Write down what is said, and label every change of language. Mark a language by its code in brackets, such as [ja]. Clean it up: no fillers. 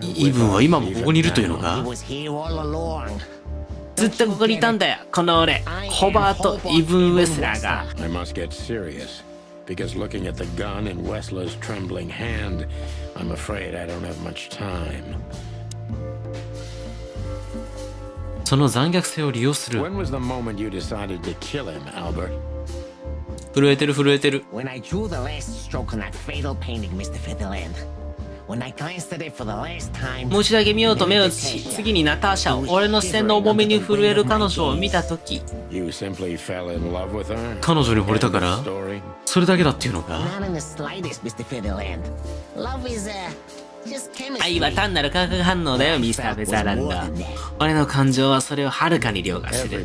[ja] イブンは今もここにいるというの [en] He [ja] か？ [en] was here all along. [ja] ずっとここにいたんだよ、この俺。ホバート・イブン・ウェスラーが。 [en] I must get serious. Because looking at the gun in Wessler's trembling hand, I'm afraid I don't have much time. [ja] その残虐性を利用する。 [en] When was the moment you decided to kill him, Albert? [ja] 震えてる震えてる。 [en] When I drew the last stroke on that fatal painting, Mr. Featherland. When I glanced at it for the last time. [ja] もう一度だけ見ようと目を移し、次にナターシャを、俺の視線の重めに震える彼女を見たとき、 [en] You simply fell in love with her? [ja] 彼女に惚れたから [en] Story? [ja] それだけだっていうのか？ [en] Not in the slightest, Mr. Featherland. Love is, just chemistry. [ja] 愛は単なる化学反応だよ、ミスター・フェザーランド。俺の感情はそれをはるかに凌駕してる。